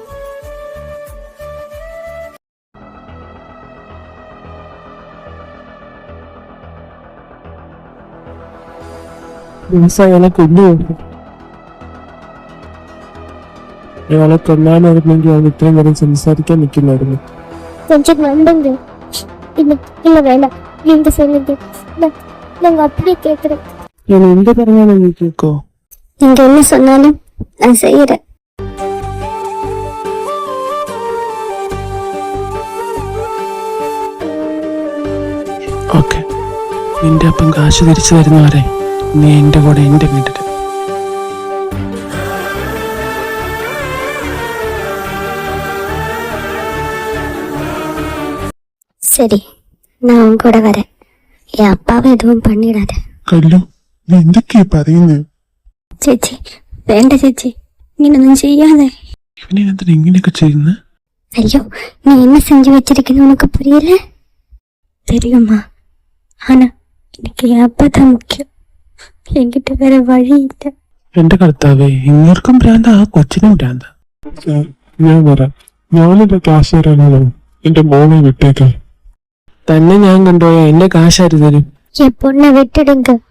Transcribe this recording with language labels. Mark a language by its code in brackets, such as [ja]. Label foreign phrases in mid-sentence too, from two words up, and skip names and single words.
[ml] അയാളെ കൊണ്ടുപോകും. അയാളെ കൊല്ലാനായിരുന്നെങ്കിൽ അവൻ ഇത്രയും നേരം സംസാരിക്കാൻ നിൽക്കില്ലായിരുന്നു. [ta] கொஞ்சம் நம்புங்க. இல்ல இல்ல வேண்டாம், நீங்க சொல்லுங்க, நாங்க அப்படியே கேட்கிறோம். [ml] ഞാൻ എന്ത് പറയാനോ നീ കേൾക്കോ? [ta] நீங்க என்ன சொன்னாலும் நான் செய்யறேன். [ml] ഓക്കെ, നിന്റെ അപ്പം കാശ് തിരിച്ചു തരുന്നവരെ നീ എന്റെ കൂടെ എന്റെ വീട്ടിൽ. [ta] சரி, நான் உங்க கூட வரேன். என் அப்பாவை எதுவும் பண்ணிடாத. [ml] കല്ലു, നീ എന്തൊക്കെയാ പറയുന്നത്? ചേച്ചി വേണ്ട, ചേച്ചി ഇങ്ങനൊന്നും ചെയ്യാതെ. ഇവനെ എന്തിനാ ഇങ്ങനെയൊക്കെ ചെയ്യുന്നത്? [ta] ஐயோ, நீ என்ன செஞ்சு வச்சிருக்கன்னு உனக்கு புரியல தெரியுமா? ஆனா எனக்கு என் அப்பா தான் முக்கியம். என்கிட்ட வேற வழி இல்லை. [ml] എന്റെ കർത്താവേ, ഇങ്ങർക്കും ഭ്രാന്ത, ആ കൊച്ചിനും ഭ്രാന്ത. സാർ, ഞാൻ വരാം. ഞാനെന്റെ ക്യാഷ് തരാനാണോ? എന്റെ മോളെ വിട്ടേക്കാം. തന്നെ ഞാൻ കൊണ്ടുപോയ എന്റെ കാശാര് തരും? [ta] என் பொண்ணை விட்டுடுங்க.